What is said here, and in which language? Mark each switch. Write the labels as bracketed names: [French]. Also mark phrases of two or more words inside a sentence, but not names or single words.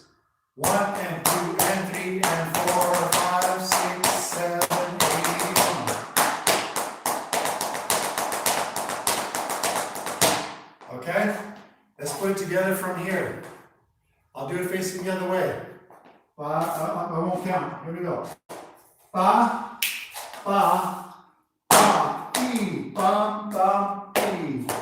[English] 1 and 2 and 3 and 4, 5, 6, 7, 8. Okay? Let's put it together from here. I'll do it facing the other way. I won't count. Here we go. Ba, ba, ba, e, ba, ba, e.